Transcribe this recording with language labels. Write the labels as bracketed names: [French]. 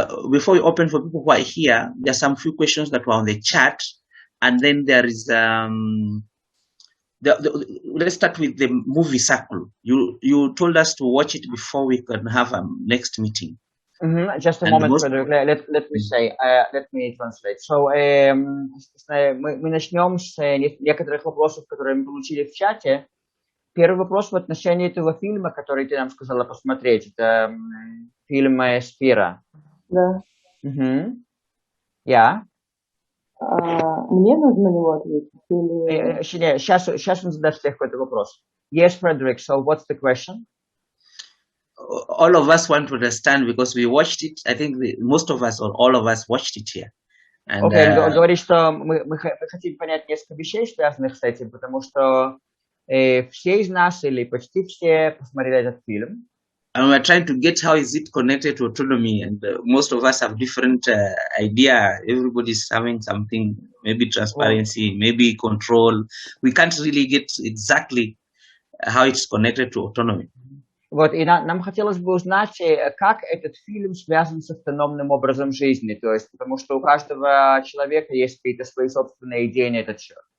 [English] Before we open for people who are here, there are some few questions that were on the chat, and then there is let's start with the movie circle. You told us to watch it before we can have a next meeting. Just a moment, Frederick. Let me say, let me translate. [Russian] So, мы начнем с некоторых вопросов, которые мы получили в чате. Первый вопрос в отношении этого фильма, который ты нам сказала посмотреть. Это фильм «Сфера». Да. Я. Мне нужно на него ответить? Или... Сейчас он задаст тебе какой-то вопрос. [English] Yes, Frederick, so what's the question? All of us want to understand because we watched it. I think most of us or all of us watched it here. [Russian] Okay, он говорит, что мы хотим понять несколько вещей, связанных с этим, потому что все из нас или почти все посмотрели этот фильм. [English] and we're trying to get how is it connected to autonomy, and most of us have different idea. Everybody's having something, maybe transparency, maybe control. We can't really get exactly how it's connected to autonomy. [Russian] Вот, и нам хотелось бы узнать, как этот фильм связан с автономным образом жизни, то есть, потому что у каждого человека есть какие-то свои собственные идеи на этот счет.